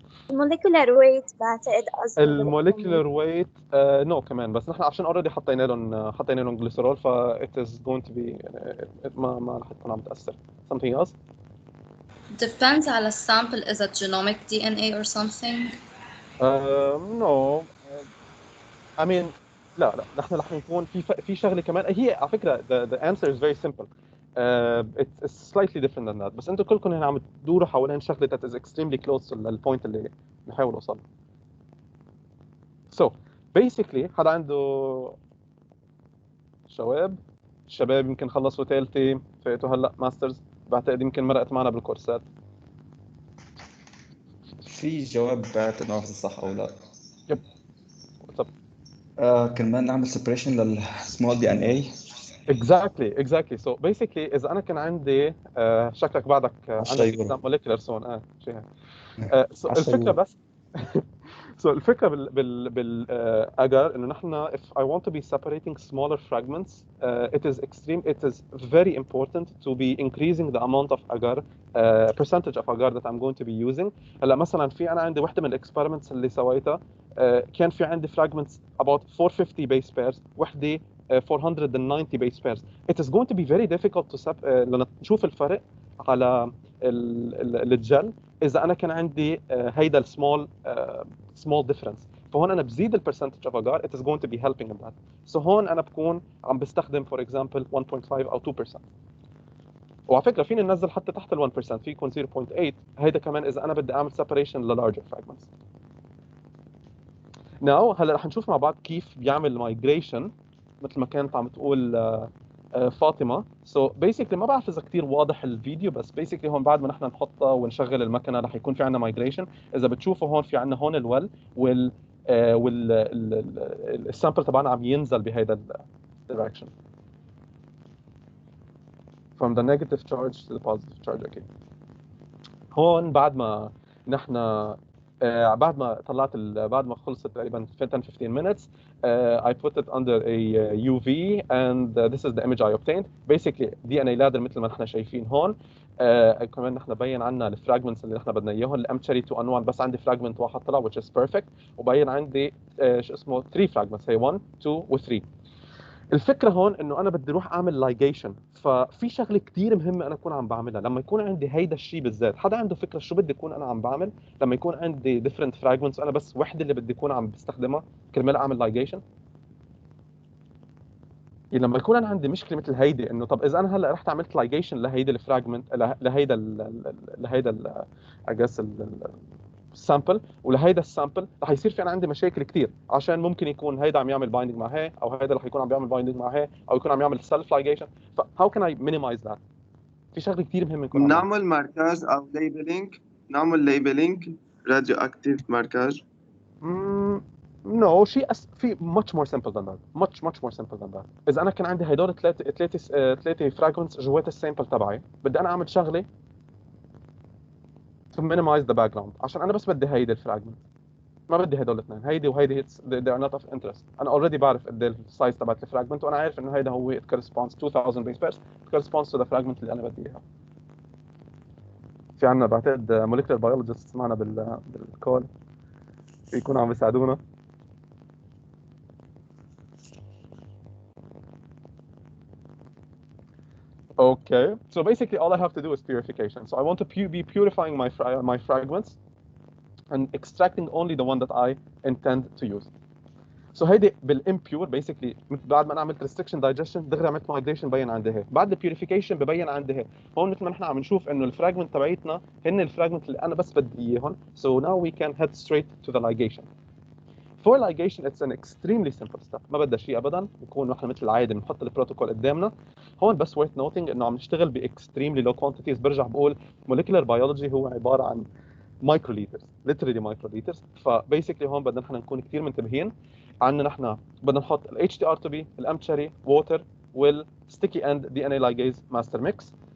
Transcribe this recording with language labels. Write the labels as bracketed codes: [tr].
[ar] molecular weight بعتقد قصده الموليكولر ويت نو كمان، بس نحن عشان اوريدي حطينا لهم جليسرول ف [en] it is going to be [ar] ما رح تكون عم تاثر. [en] something else Depends [ar] على السامبل إذا [en] genomic DNA or something. [ar] نو [en] I mean [ar] لا نحن رح نكون في شغله كمان هي على فكره [en] the answer is very simple. It's slightly different than that [ar] بس انتم كلكم هنا عم تدوروا حوالين شغله [en] that is extremely close [ar] للبوينت اللي بنحاول نوصل. [en] So basically [ar] حدا عنده الشباب يمكن خلصوا ثالثه فاتوا هلا ماسترز بعتقد يمكن مرقت معنا بالكورسات. في جواب بعتقد ما بعرف إذا صح او لا. يب طب كرمال نعمل سيبريشن للسمول دي ان اي. [en] exactly so basically [ar] اذا انا كان عندي شكلك بعدك عندك يورو. اكزام موليكولر سون شيء هيك. [en] So 10 [ar] الفكره يورو. [en] بس so [ar] الفكره بال [en] agar [ar] انه نحن [en] if I want to be separating smaller fragments it is very important to be increasing the amount of agar percentage of agar that I'm going to be using. [ar] هلا مثلا في انا عندي وحده من الاكسبيرمنتس اللي سويتها كان في عندي fragments about 450 base pairs وحده 490 base pairs. [en] It is going to be very difficult to [ar] نشوف الفرق على الجل اذا انا كان عندي هيدا السمول [en] small difference. [ar] فهون انا بزيد البرسنتج اوف اجار [en] it is going to be helping in that. [ar] So هون انا بكون عم بستخدم [en] for example [ar] 1.5 او 2%. وعلى فكره فيني ننزل حتى تحت ال 1% في يكون 0.8 هيدا كمان اذا انا بدي اعمل separation للارجر fragments. Now هلا رح نشوف مع بعض كيف بيعمل migration مثل ما كانت عم تقول فاطمه. [en] So basically [ar] ما بعرف اذا كثير واضح الفيديو بس basically هون بعد ما نحن نحطها ونشغل المكنه رح يكون في عندنا migration. اذا بتشوفوا هون في عندنا هون الول السامبل تبعنا عم ينزل بهيدا الدايركشن [en] from the negative charge to the positive charge. [ar] اكيد هون بعد ما نحن بعد ما طلعت بعد ما خلصت تقريبا [en] 10-15 minutes I put it under a UV and this is the image I obtained. [ar] Basically DNA ladder مثل ما نحن شايفين هون. كمان نحن بين عندنا الفراجمنتس اللي نحن بدنا اياهم الامتشري 2 and 1 بس عندي فراجمنت واحد طلع [en] which is perfect [ar] وبين عندي شو اسمه 3 فراجمنتس هي 1 2 و 3. الفكره هون انه انا بدي اروح اعمل لايجيشن. ففي شغله كثير مهمه انا اكون عم بعملها لما يكون عندي هيدا الشيء بالذات. حدا عنده فكره شو بدي اكون انا عم بعمل لما يكون عندي different fragments انا بس وحده اللي بدي اكون عم بستخدمها كرمال اعمل لايجيشن؟ يعني لما يكون انا عندي مشكله مثل هيدي انه طب اذا انا هلا رحت عملت لايجيشن لهيدي الفراجمنت لهيدا [en] I guess [ar] السامبل ولهيدا السامبل رح يصير في انا عندي مشاكل كثير عشان ممكن يكون هيدا عم يعمل بايندينج مع هي او هيدا رح يكون عم بيعمل بايندينج مع هي او يكون عم يعمل سيلف لايجيشن. فهاو كان اي مينيمايز ذات؟ في شغله كثير مهمه نكون عم نعمل ماركاج او نعمل ليبلينج راديو اكتيف ماركاج. نو شيء في [en] much more simple than that. much more simple than that. [ar] اذا انا كان عندي هدول ثلاثه فراجمنتس جوات السامبل تبعي بدي انا اعمل شغله [en] to minimize the background [ar] عشان انا بس بدي هيدي الفراجمنت ما بدي هدول الاثنين هيدي وهيدي [en] they are not of interest. [ar] انا اوريدي بعرف قد ايه السايز تبعت الفراجمنت وانا عارف انه هيدا هو [en] it corresponds 2000 base pairs it corresponds to the fragment [ar] اللي انا بدي اياها. في عندنا بعتقد molecular biologists معنا بالكول يكونوا عم بيساعدونا. [en] Okay, so basically all I have to do is purification. So I want to be purifying my fragments and extracting only the one that I intend to use. [ar] So هيدي بالimpure basically بعد ما انا عملت restriction digestion دغري عملت migration ببين عندي هي. بعد البيوريفيكيشن ببين عندي هي. هون مثل ما نحن عم نشوف انه الفراجمنت تبعيتنا هن الفراجمنت اللي انا بس بدي اياهم. [en] So now we can head straight to the ligation. For ligation it's an extremely simple step. [ar] ما بدها شيء ابدا بكون نحن مثل العاده بنحط البروتوكول قدامنا. هون بس [en] worth noting [ar] انه عم نشتغل ب [en] extremely low quantities. [ar] برجع بقول molecular biology هو عباره عن microliters literally microliters. فبيسكلي هون بدنا نحن نكون كثير منتبهين. عندنا نحن بدنا نحط ال HTR2B الامتشري ووتر والستيكي اند DNA ligase master mix.